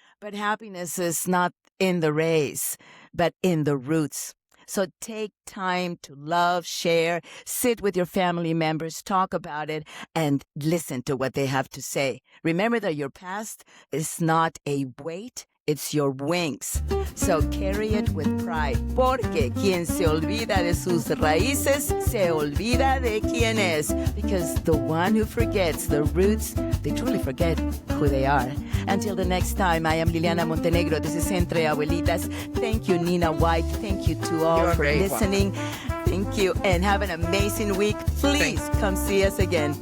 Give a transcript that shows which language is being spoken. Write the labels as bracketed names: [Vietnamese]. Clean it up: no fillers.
[English] But happiness is not in the race, but in the roots. So take time to love, share, sit with your family members, talk about it, and listen to what they have to say. Remember that your past is not a weight, it's your wings. So carry it with pride. [Spanish] Porque quien se olvida de sus raíces, se olvida de quién es. [English] Because the one who forgets the roots, they truly forget who they are. Until the next time, I am Liliana Montenegro. This is Entre Abuelitas. Thank you, Nina White. Thank you to all You're for very listening. Thank you, and have an amazing week. Please come see us again.